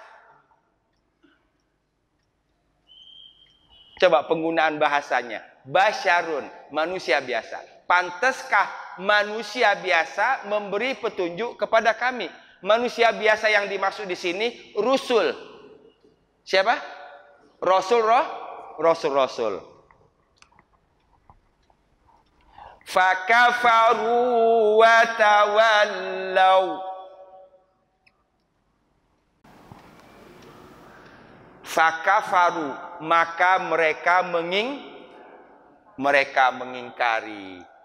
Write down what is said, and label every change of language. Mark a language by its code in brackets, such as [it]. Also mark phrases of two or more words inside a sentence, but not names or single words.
[id] Coba penggunaan bahasanya. Basyarun, manusia biasa. Pantaskah manusia biasa memberi petunjuk kepada kami? Manusia biasa yang dimaksud di sini Rusul. Siapa? Rasul. [ar] فكفروا وتولوا. Fakafaru, [id] maka mereka mengingkari.